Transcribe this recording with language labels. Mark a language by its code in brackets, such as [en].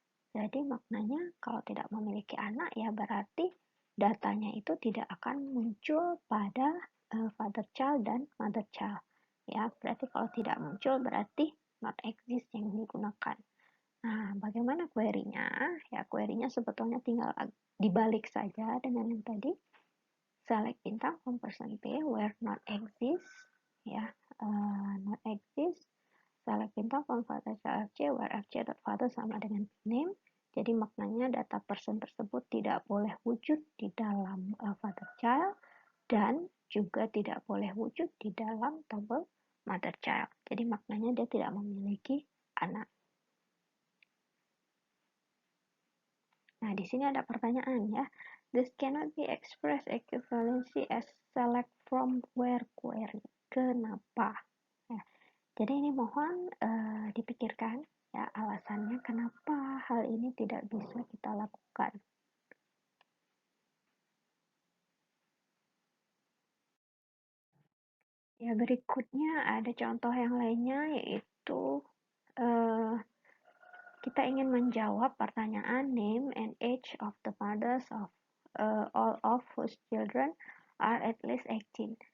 [id] Jadi maknanya kalau tidak memiliki anak ya berarti datanya itu tidak akan muncul pada father child dan mother child. Ya, berarti kalau tidak muncul berarti not exist yang digunakan. Nah, bagaimana query-nya? Ya, query-nya sebetulnya tinggal dibalik saja dengan yang tadi. Select bintang from person P where not exist ya, not exist. Select bintang from father child fj where fj.father sama dengan name. Jadi maknanya data person tersebut tidak boleh wujud di dalam father child dan juga tidak boleh wujud di dalam tabel mother child. Jadi maknanya dia tidak memiliki anak. Nah, di sini ada pertanyaan ya. [en] This cannot be expressed equivalency as select from where query. [id] Kenapa? Ya, jadi ini mohon dipikirkan ya alasannya kenapa hal ini tidak bisa kita lakukan. Ya, berikutnya ada contoh yang lainnya yaitu kita ingin menjawab pertanyaan [en] name and age of the mothers of all of whose children are at least 18.